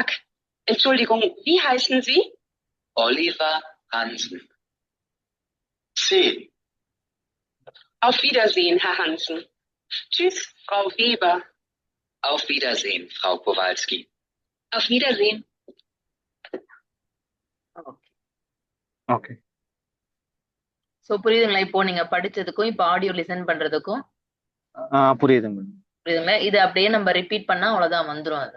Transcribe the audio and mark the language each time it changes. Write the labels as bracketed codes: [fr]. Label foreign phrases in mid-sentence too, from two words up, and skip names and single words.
[de] Entschuldigung, wie heißen Sie? Oliver Hansen. C. Auf Wiedersehen, Herr Hansen. Tschüss, Frau Weber. Auf Wiedersehen, Frau Kowalski. Auf Wiedersehen. [en] ஓகே. [ta] சோ புரியுதுங்களா? இப்போ நீங்க படிச்சதுக்கும் இப்போ [en] audio listen [ta] பண்றதுக்கும் புரியுதுங்க மேடம். புரியுதுங்களா? இது அப்படியே நம்ம ரிப்பீட் பண்ணா அவ்வளவுதான், வந்துரும் அது.